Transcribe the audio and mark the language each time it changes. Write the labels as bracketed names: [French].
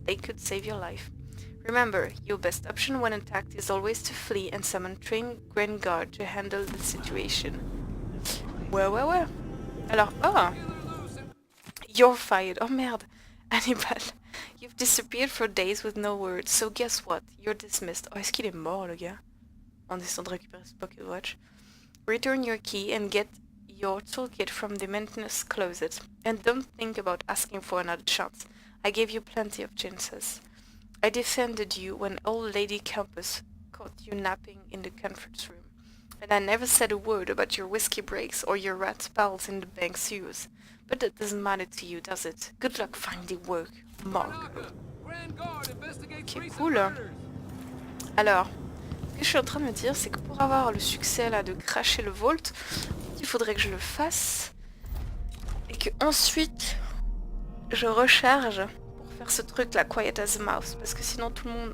[English] They could save your life. Remember, your best option when attacked is always to flee and summon trained Grand Guard to handle the situation. [French] Ouais. Alors, oh! [English] You're fired. [French] Oh merde. [English] Hannibal, you've disappeared for days with no word, so guess what? You're dismissed. [French] Oh, est-ce qu'il est mort, le gars? En essayant de récupérer ce pocket watch. [English] Return your key and get your toolkit from the maintenance closet. And don't think about asking for another chance. I gave you plenty of chances. I defended you when old Lady Campus caught you napping in the conference room. And I never said a word about your whiskey breaks or your rat pals in the bank sewers. But that doesn't matter to you, does it? Good luck finding work, Mark. Ok, cool. [French] Alors, ce que je suis en train de me dire, c'est que pour avoir le succès là de cracher le vault, il faudrait que je le fasse. Et que ensuite, je recharge pour faire ce truc là, [English] quiet as a mouse. [French] Parce que sinon tout le monde...